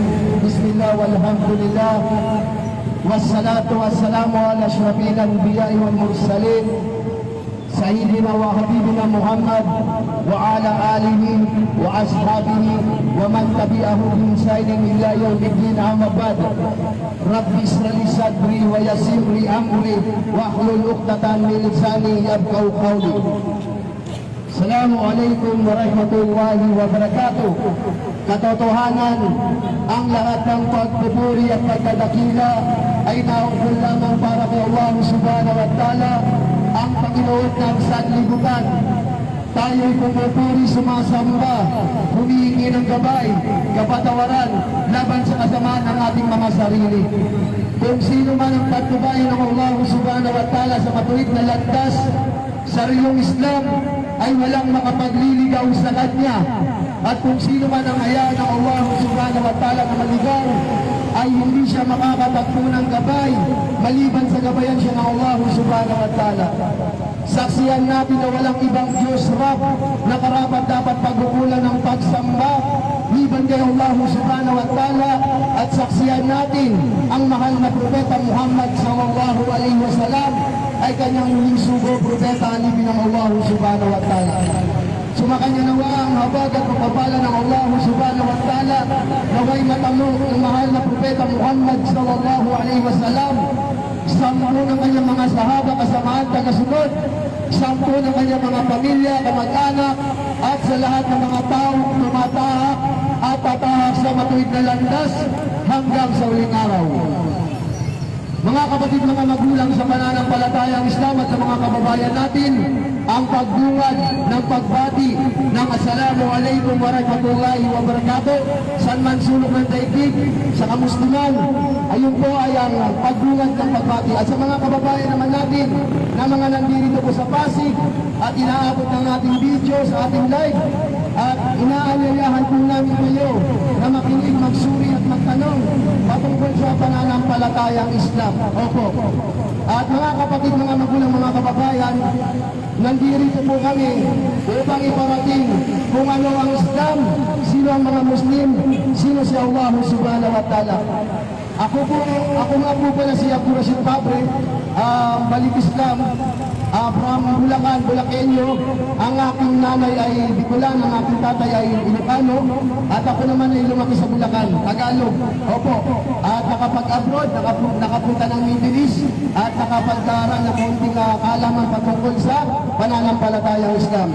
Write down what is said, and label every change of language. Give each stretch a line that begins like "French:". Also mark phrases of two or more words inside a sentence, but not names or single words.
Arabic: بسم الله والحمد لله والصلاة والسلام على أشرف الأنبياء والمرسلين سيدنا وحبيبنا محمد وعلى آله وأصحابه ومن تبعه بإحسان إلى يوم الدين. أما بعد، رب اشرح لي صدري ويسر لي أمري واحلل عقدة من لساني يفقهوا قولي. السلام عليكم ورحمة الله وبركاته.
Filipino: Katotohanan, ang lahat ng pagpupuri at pagdadakila ay naukol lamang para kay
Arabic: الله سبحانه وتعالى,
Filipino: ang Panginoon ng sanlibutan. Tayo'y pumupuri, sumasamba, humihingi ng gabay, kapatawaran, laban sa kasamaan ng ating mga sarili. Kung sino man ang patnubayan ng
Arabic: الله سبحانه وتعالى
Filipino: sa matuwid na landas, sarilong Islam, ay walang makapagliligaw sa kanya. At kung sino man ang hayaan ng
Arabic: الله سبحانه وتعالى
Filipino: na maligaw, ay hindi siya makakatagpo ng gabay, maliban sa gabayan siya ng
Arabic: الله سبحانه وتعالى.
Filipino: Saksiyan natin na walang ibang Diyos Rab na karapat dapat pagkukulan ng pagsamba, liban kay
Arabic: الله سبحانه وتعالى.
Filipino: At saksiyan natin ang mahal na Propeta Muhammad
Arabic: صلى الله عليه وسلم
Filipino: ay kanyang huling sugo, Propeta alipin ng
Arabic: الله سبحانه وتعالى.
Filipino: Sumakanya nawa ang habag at pagpapala ng
Arabic: الله سبحانه وتعالى,
Filipino: naway matamo ng mahal na Propeta Muhammad
Arabic: صلى الله عليه وسلم,
Filipino: 10 ng kanyang mga sahaba, kasamaan, tagasunod, 10 ng kanyang mga pamilya, kamag-anak, at sa lahat ng mga tao tumatahak at tatahak sa matuwid na landas hanggang sa uling araw. Mga kapatid, mga magulang sa pananampalatayang Islam at sa mga kababayan natin, ang pagbungad ng pagbati ng
Arabic: السلام عليكم ورحمة الله وبركاته
Filipino: saan man sulok ng daigdig sa kamusliman, ayun po ay ang pagbungad ng pagbati. At sa mga kababayan naman natin na mga nandito po sa Pasig at inaabot ng ating video sa ating live, at inaanyayahan po namin kayo na makinig, magsuri at magtanong patungkol sa pananampalatayang Islam. Opo. At mga kapatid, mga magulang, mga kababayan, nandito po kami upang iparating kung ano ang Islam, sino ang mga Muslim, sino si
Arabic: الله سبحانه وتعالى.
Filipino: Ako nga po pala si Abdul Rashid Pabre, balik Islam, from Bulacan, Bulakenyo. Ang aking nanay ay Bicolan, ang aking tatay ay Ilocano, at ako naman ay lumaki sa Bulacan, Tagalog. Opo. At nakapag-abroad, nakapunta ng Middle East, at nakapag-aral na konting kaalaman patungkol sa pananampalatayang Islam.